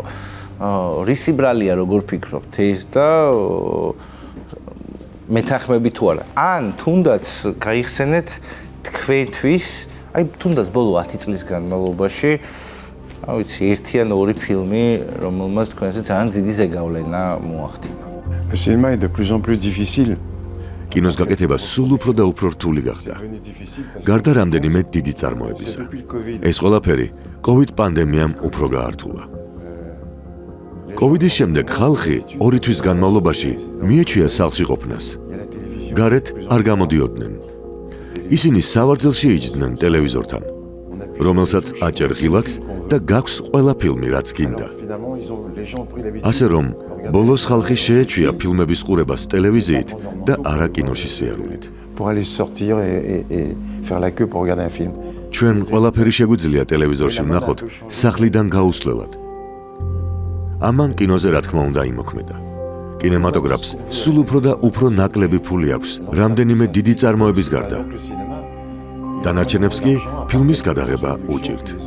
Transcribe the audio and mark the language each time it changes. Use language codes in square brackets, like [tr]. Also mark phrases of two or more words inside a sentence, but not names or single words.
[ka] რისი ბრალია როგორ ფიქრობთ ეს და მეთანხმები თუ არა? ან თუნდაც გაიხსენეთ თქვენთვის, აი თუნდაც ბოლო 10 წლის განმავლობაში, რა ვიცი, ერთი ან ორი ფილმი, რომელმაც თქვენზე ძალიან დიდი ზეგავლენა მოახდინა. [fr] Le cinéma est de plus en plus difficile. [ka] კინოს გაკეთება სულ უფრო და უფრო რთული გახდა. გარდა რამდენიმე დიდი წარმოებისა. ეს ყველაფერი COVID პანდემიამ უფრო გაართულა. COVID-ის შემდეგ ხალხი 2 თვის განმავლობაში მიეჩვია სახლში ყოფნას. გარეთ არ გამოდიოდნენ. ისინი სავარძელში იჯდნენ ტელევიზორთან, რომელსაც აჭერ ღილაკს და გაქვს ყველა ფილმი, რაც გინდა. ასე რომ, ბოლოს ხალხი შეეჩვია ფილმების ყურებას ტელევიზიით და არა კინოში სიარულით. [fr] Pour aller sortir et faire la queue pour regarder un film. [ka] ჩვენ ყველაფერი შეგვიძლია ტელევიზორში ვნახოთ სახლიდან გაუსვლელად. ამან კინოზე რა თქმა უნდა იმოქმედა. კინემატოგრაფს სულ უფრო და უფრო ნაკლები ფული აქვს, რამდენიმე დიდი წარმოების გარდა. დანარჩენებს კი ფილმის გადაღება უჭირთ.